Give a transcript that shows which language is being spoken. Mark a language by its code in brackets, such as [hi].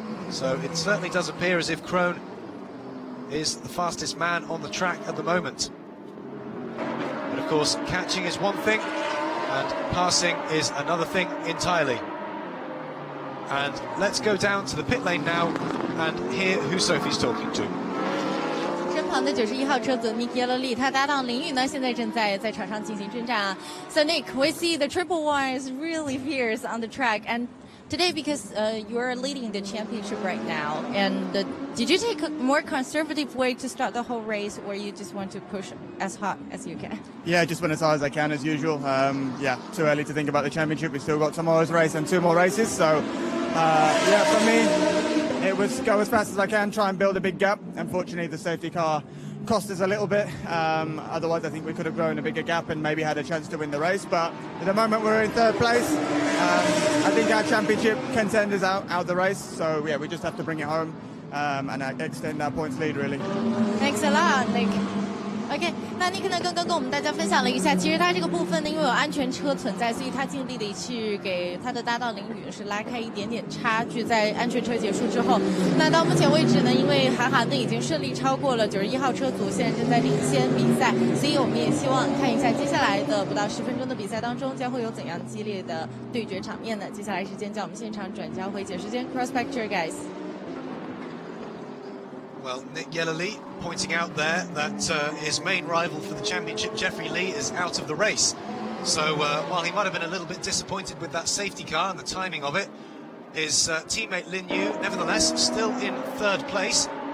[en] So it certainly does appear as if Krohn is the fastest man on the track at the moment. But of course, catching is one thing, and passing is another thing entirely. And let's go down to the pit lane now and hear who Sophie's talking to. [zh] 身旁的91号车子 Nick Yellow 他搭档林宇呢，现在正在场上进行征战啊。 [en] So Nick, we see the Triple One is really fierce on the track, and today because you're leading the championship right now, and did you take a more conservative way to start the whole race, or you just want to push as hard as you can? Yeah, just went as hard as I can as usual. Yeah, too early to think about the championship. We've still got tomorrow's race and 2 more races, so yeah, for me, it was go as fast as I can, try and build a big gap. Unfortunately, the safety car cost us a little bit. Otherwise, I think we could have grown a bigger gap and maybe had a chance to win the race. But at the moment, we're in 3rd place. I think our championship contenders out the race. So yeah, we just have to bring it home and extend our points lead, really. Thanks a lot, Nick. [zh] OK， 那尼克呢？刚刚跟我们大家分享了一下，其实他这个部分呢，因为有安全车存在，所以他尽力的去给他的搭档林宇是拉开一点点差距。在安全车结束之后，那到目前为止呢，因为韩寒呢已经顺利超过了91号车组，现在正在领先比赛，所以我们也希望看一下接下来的不到10分钟的比赛当中将会有怎样激烈的对决场面呢？接下来时间将我们现场转交回解时间 ， [en] Cross Picture guys。 Well, Nick Yellow pointing out there that his main rival for the championship, Jeffrey Lee, is out of the race. So while he might have been a little bit disappointed with that safety car and the timing of it, his teammate Lin Yu, nevertheless, still in 3rd place.